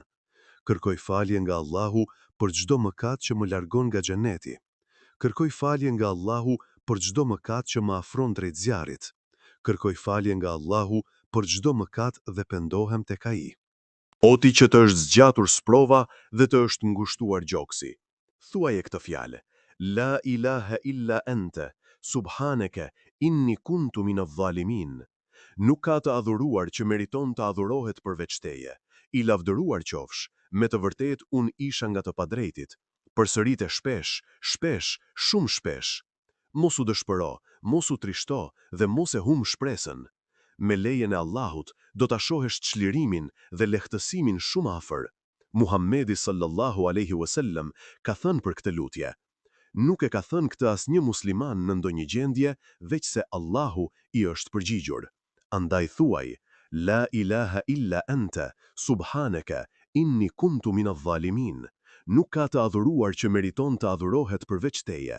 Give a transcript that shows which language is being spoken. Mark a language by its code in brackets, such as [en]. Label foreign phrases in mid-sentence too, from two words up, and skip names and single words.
[sq] Kërkoj falje nga Allahu për çdo mëkat që më largon nga xheneti. Kërkoj falje nga Allahu për çdo mëkat që më afron drejt zjarrit. Kërkoj falje nga Allahu për çdo mëkat dhe pendohem tek ai. O ti që të është zgjatur sprova dhe të është ngushtuar gjoksi, thuaje këtë fjalë: [ar] لا إله إلا أنت سبحانك إني كنت من الظالمين. [sq] Nuk ka të adhuruar që meriton të adhurohet përveç teje. I lavdëruar qofsh, me të vërtet unë isha nga të padrejtit. Përsërite shpesh, shumë shpesh. Mos u dëshpëro, mos u trishto dhe mos e hum shpresën. Me lejen e Allahut, do ta shohesh çlirimin dhe lehtësimin shumë afër. Muhamedi [ar] صلى الله عليه وسلم [sq] ka thënë për këtë lutje. Nuk e ka thënë këtë asnjë musliman në ndonjë gjendje, veç se Allahu i është përgjigjur. Andaj thuaj, [ar] لا إله إلا أنت سبحانك إني كنت من الظالمين. [sq] Nuk ka të adhuruar që meriton të adhurohet përveç teje.